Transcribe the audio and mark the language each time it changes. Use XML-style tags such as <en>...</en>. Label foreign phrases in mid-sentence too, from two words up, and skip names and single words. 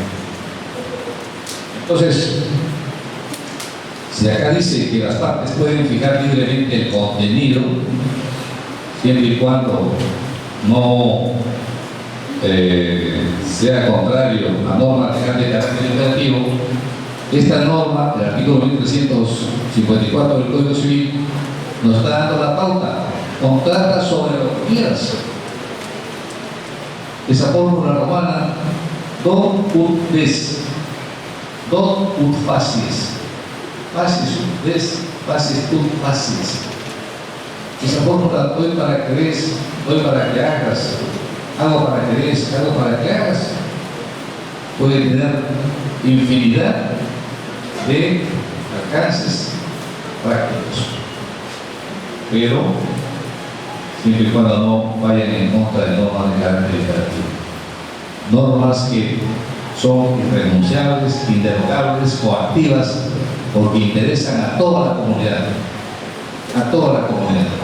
<es>Entonces, si acá dice que las partes pueden fijar libremente el contenido, siempre y cuando no sea contrario a normas de carácter imperativo, esta norma del artículo 1354 del Código Civil nos está dando la pauta: contrata sobre lo que quieras. Esa fórmula romana,</es> <la>don ut des, don ut facies, facies ut des, facies ut facies.</la> <es>Esa fórmula, doy para que des, doy para que hagas, hago para que des, hago para que hagas, puede tener infinidad de alcances prácticos, pero siempre y cuando no vayan en contra de normas de carácter imperativo, normas que son irrenunciables, inderogables, coactivas, porque interesan a toda la comunidad, a toda la comunidad.</es>